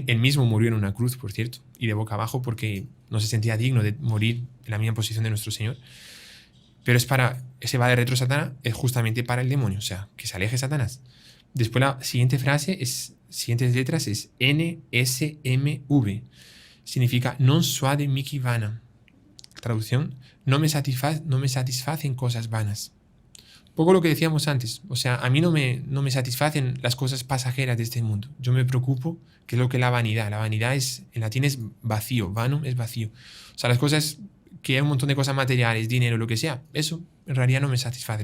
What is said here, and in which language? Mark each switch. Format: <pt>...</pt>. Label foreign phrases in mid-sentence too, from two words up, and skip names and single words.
<es>Él mismo murió en una cruz, por cierto, y de boca abajo porque no se sentía digno de morir en la misma posición de nuestro Señor. Pero es para ese</es> <la>va de retro Satanás,</la> <es>es justamente para el demonio, o sea, que se aleje Satanás. Después la siguiente frase, siguientes letras es NSMV.</es> <la>Significa non suade mihi vana.</la> <es>Traducción, no me satisfacen cosas vanas. Un poco lo que decíamos antes, o sea, a mí no me satisfacen las cosas pasajeras de este mundo. Yo me preocupo, que es lo que es la vanidad. La vanidad en latín es vacío, vanum es vacío. O sea, las cosas que hay un montón de cosas materiales, dinero, lo que sea, eso en realidad no me satisface.</es>